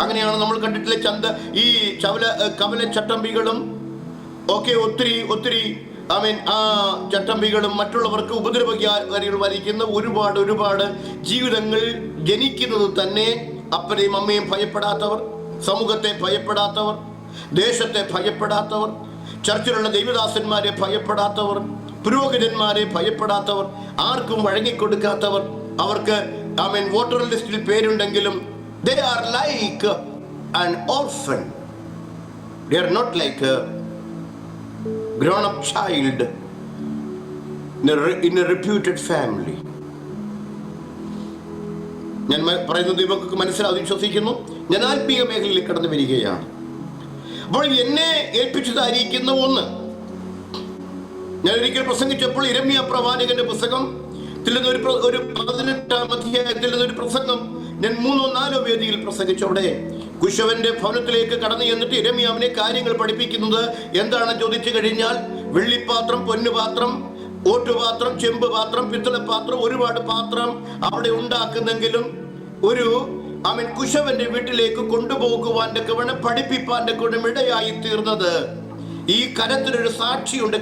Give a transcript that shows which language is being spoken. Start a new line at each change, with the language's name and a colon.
Malayalam: അങ്ങനെയാണ് നമ്മൾ കണ്ടിട്ടുള്ള ഈ കവല ചട്ടമ്പികളും ഒക്കെ ഒത്തിരി ആ ചട്ടമ്പികളും മറ്റുള്ളവർക്ക് ഉപദ്രവകാരികൾ വരിക്കുന്ന ഒരുപാട് ജീവിതങ്ങൾ ജനിക്കുന്നത് തന്നെ അപ്പനെയും അമ്മയും ഭയപ്പെടാത്തവർ, സമൂഹത്തെ ഭയപ്പെടാത്തവർ, ദേശത്തെ ഭയപ്പെടാത്തവർ, ചർച്ചിലുള്ള ദൈവദാസന്മാരെ ഭയപ്പെടാത്തവർ, പുരോഹിതന്മാരെ ഭയപ്പെടാത്തവർ, ആർക്കും വഴങ്ങിക്കൊടുക്കാത്തവർ, അവർക്ക് വോട്ടർ ലിസ്റ്റിൽ പേരുണ്ടെങ്കിലും
English: they are like an orphan. They are not like a grown up child in a reputed family.
Malayalam: ഞാൻ പറയുന്നത് നിങ്ങൾക്ക് മനസ്സിലാവും വിശ്വസിക്കുന്നു. ഞാൻ ആത്മീയ മേഖലയിൽ കടന്നു വരികയാണ്. അപ്പോൾ എന്നെ ഏൽപ്പിച്ചതായിരിക്കുന്ന ഒന്ന്, ഞാൻ ഒരിക്കൽ പ്രസംഗിച്ചപ്പോൾ യിരെമ്യാ പ്രവാചകന്റെ പുസ്തകം ഒരു 18-ാം അധ്യായത്തിൽ നിന്നൊരു പ്രസംഗം ഞാൻ 3-4 വേദിയിൽ പ്രസംഗിച്ചവിടെ കുശവന്റെ ഭവനത്തിലേക്ക് കടന്നു ചെന്നിട്ട് യിരെമ്യാവിനെ കാര്യങ്ങൾ പഠിപ്പിക്കുന്നത് എന്താണെന്ന് ചോദിച്ചു കഴിഞ്ഞാൽ, വെള്ളിപ്പാത്രം, പൊന്നുപാത്രം, ഓട്ടുപാത്രം, ചെമ്പ് പാത്രം, പിത്തളപ്പാത്രം, ഒരുപാട് പാത്രം അവിടെ ഉണ്ടാക്കുന്നെങ്കിലും ഒരു കുശവന്റെ വീട്ടിലേക്ക് കൊണ്ടുപോകുവാൻ്റെ വേണം പഠിപ്പിപ്പാൻ്റെ കൂടെ ഇടയായി തീർന്നത് ഈ കലത്തിനൊരു സാക്ഷിയുണ്ട്.